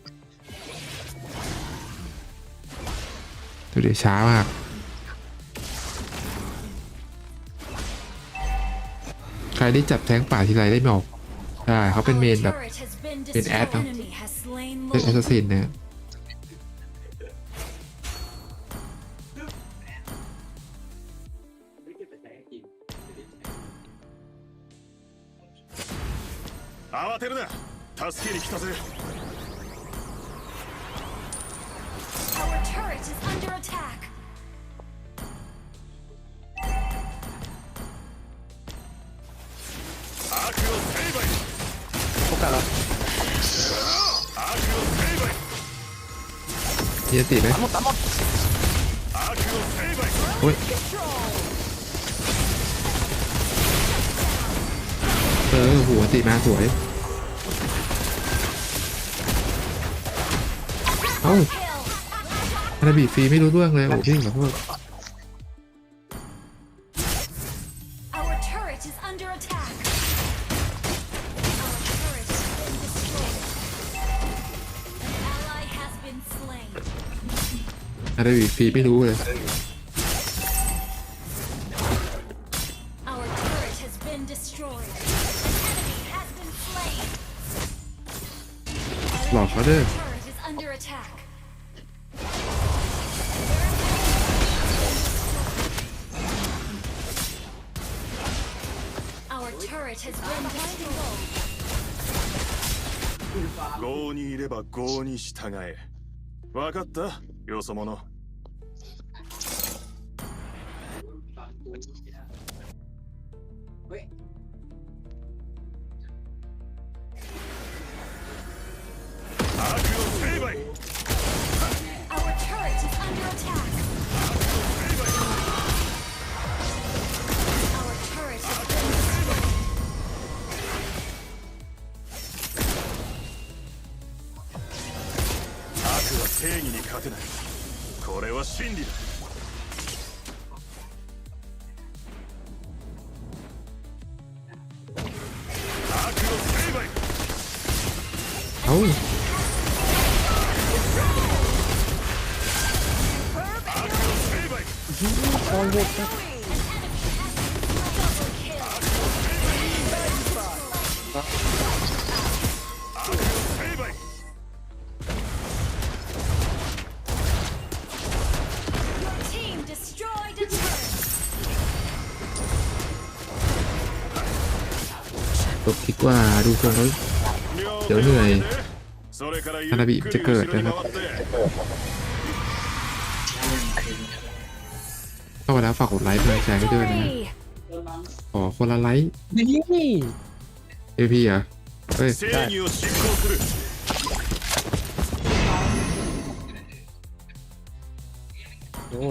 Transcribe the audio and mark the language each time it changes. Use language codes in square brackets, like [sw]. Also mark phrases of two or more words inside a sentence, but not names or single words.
[th] ดูดิช้ามากใครได้จับแทงป่าทีไรได้ไม่ออกใช่เขาเป็นเมนแบบเป็นแอดเนาะเป็นแอสซัสซินเนี่ย [ja] 慌てるな助けに来たぜ [en] Our turret is under attack. [ja] 悪を成敗 [th] โอกาสแล้ว [ja] 悪を成敗 [th] มีอันติไหม [ja] 悪を成敗 [th] โอ้ยหัวอันติมาสวยเอ้าฮานาบิฟรีไม่รู้เรื่องเลยโอ้พี่ขอโทษ [en] Our turret is under attack. Our turret has been destroyed. An ally has been slain. [th] ฮานาบิฟรีไม่รู้เลย [en] Our turret has been destroyed. An enemy has been slain. [th] หลอกเขาเด้อ [en] Our turret is under attack. Our turret has been destroyed. [ja] 郷にいれば郷に従え分かったよそ者悪を成敗 [en] Our turret is under attack. Our turret has been destroyed. [ja] 悪は正義に勝てないこれは真理だ悪を成敗 [th] เอ้า [ja] 悪を成敗 [th] คอยหมดนะ [ja] 悪を成敗 [en] Your team destroyed a turret. [th] จบดีกว่าดูทรงแล้วเดี๋ยวเหนื่อย [ja] それからゆ [th] ฮานา [ja] っ [th] บิ [ja] くり [th] จะเกิด [ja] 後ろ [th] นะ [ja] に [th] ครับ [ja] 回って [th] เข้ามาแล้วฝากกดไลค์เพื่อแชร์ให้ด้วยนะฮะ [en] Victory. [th] ขอคนละไลค์ นี่ เอพีเหรอเฮ้ย [ja] 正義を執行する [th] โอ้ย